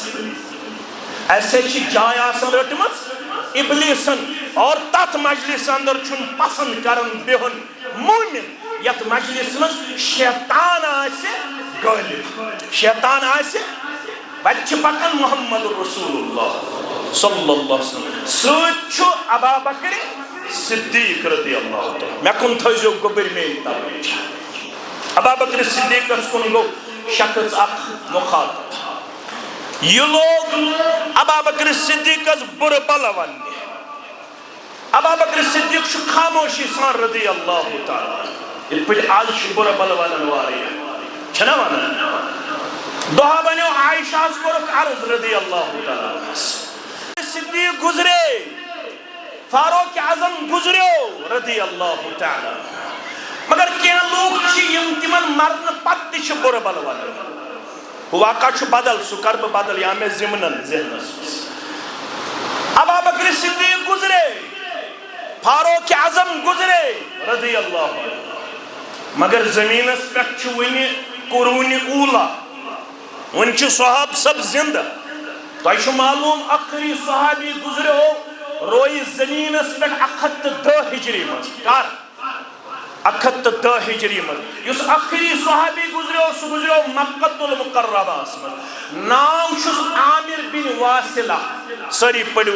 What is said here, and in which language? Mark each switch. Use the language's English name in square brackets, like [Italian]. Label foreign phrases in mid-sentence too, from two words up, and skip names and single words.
[Kashmiri] ایسے چھِ جاے آسان رٔٹمٕژ ابلیٖسن اور تتھ مجلس اندر چھُنہٕ پسند کران بِہُن مومن یتھ مجلس منٛز شیطان آسہِ غٲلب شیطان آسہِ وتہِ چھِ پکان محمد رسول اللہ [Arabic] صلی اللہ علیہ وسلم [Kashmiri] سۭتۍ چھُ ابا بکر صدیق [Arabic] رضی اللہ تعالیٰ [Kashmiri] مےٚ کُن تھٲیزیو گوٚبٕرۍ میٲنۍ توجہ ابا بکر صدیقس کُن گوٚو شخص اکھ مخاطب یہ لوگ ابا بکر صدیقس برٕ بلہٕ وننہِ ابا بکر صدیق چھُ خاموشی سان [Arabic] رضی اللہ تعالیٰ [Kashmiri] یِتھ پٲٹھۍ آز چھِ برٕ بلہٕ ونان واریاہ چھِنا ونان دۄہا بنیو عائشہس کوٚرُکھ عرض [Arabic] رضی اللہ تعالیٰ [Kashmiri] صدیق گزرے فاروق اعظم گزریو [Arabic] رضی اللہ تعالیٰ [Kashmiri] مگر کینٛہہ لوٗکھ چھِ یِم تِمن مرنہٕ پتہٕ تہِ چھِ برٕ بلہٕ ونان واقعہ چھُ بدل سُہ کر بہٕ بدل یا مےٚ ضِمنن ذہنس منٛز ابا بکر صدیق گزرے فاروق اعظم گزرے [Arabic] رضی اللہ [Kashmiri] مگر زمینس پٮ۪ٹھ چھُ وُنہِ قرون اولا وُنہِ چھُ صحاب سب زندٕ تۄہہِ چھُ معلوٗم ٲخری صحابی گزریو رویہِ زمینس پٮ۪ٹھ 110 ہجری منٛز کر 110 ہجری منٛز یُس ٲخری صحابی گزریو سُہ گزریو مکۃ المکرمہس منٛز ناو چھُس عامر بن واصلہ سٲری پٔرِو